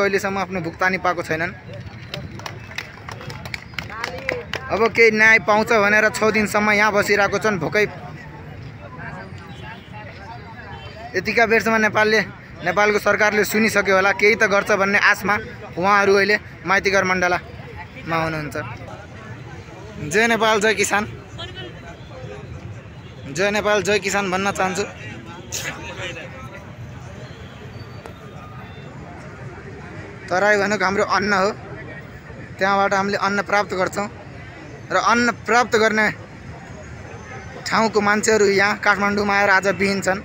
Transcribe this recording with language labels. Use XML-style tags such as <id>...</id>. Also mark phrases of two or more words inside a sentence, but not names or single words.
<ne>अहिलेसम्म आफ्नो भुक्तानी पाएको छैनन्। अब केही न्याय पाउँछ भनेर 6 दिनसम्म यहाँ बसिरहेको छन् भोकै। यतिका बेरसम्म नेपालको सरकारले सुनिसक्यो होला। केही त गर्छ भन्ने आशमा उहाँहरू अहिले माइतीघर मण्डलामा हुनुहुन्छ। जय नेपाल, जय किसान। जय नेपाल, जय किसान भन्न चाहन्छु। तराई भनेको हाम्रो अन्न हो। त्यहाँबाट हामीले अन्न प्राप्त गर्छौं र अन्न प्राप्त गर्ने ठाउँको मान्छेहरू यहाँ काठमाडौँमा आएर आज बिहीन छन्।</ne>